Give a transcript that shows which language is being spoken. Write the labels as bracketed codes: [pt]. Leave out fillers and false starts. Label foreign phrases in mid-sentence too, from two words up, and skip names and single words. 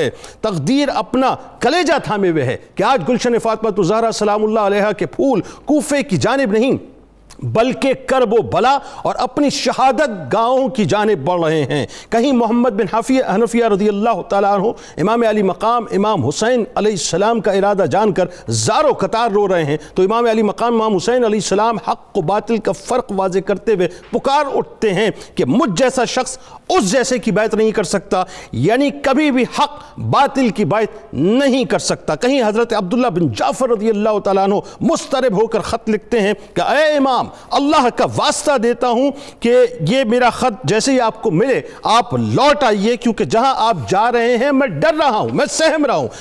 [ur] تقدیر اپنا کلیجہ تھامے ہوئے ہے کہ آج گلشن فاطمہ الزہرا [ar] سلام اللہ علیہا [ur] کے پھول کوفے کی جانب نہیں بلکہ کرب و بلا اور اپنی شہادت گاہوں کی جانب بڑھ رہے ہیں۔ کہیں محمد بن حنفیہ [ar] رضی اللہ تعالیٰ عنہ [ur] امام علی مقام امام حسین [ar] علیہ السلام [ur] کا ارادہ جان کر زار و قطار رو رہے ہیں، تو امام علی مقام امام حسین [ar] علیہ السلام [ur] حق و باطل کا فرق واضح کرتے ہوئے پکار اٹھتے ہیں کہ مجھ جیسا شخص اس جیسے کی بیعت نہیں کر سکتا، یعنی کبھی بھی حق باطل کی بیعت نہیں کر سکتا۔ کہیں حضرت عبداللہ بن جعفر [ar] رضی اللہ تعالیٰ عنہ [ur] مضطرب ہو کر خط لکھتے ہیں کہ اے امام، اللہ کا واسطہ دیتا ہوں کہ یہ میرا خط جیسے ہی آپ کو ملے آپ لوٹ آئیے، کیونکہ جہاں آپ جا رہے ہیں میں ڈر رہا ہوں، میں سہم رہا ہوں۔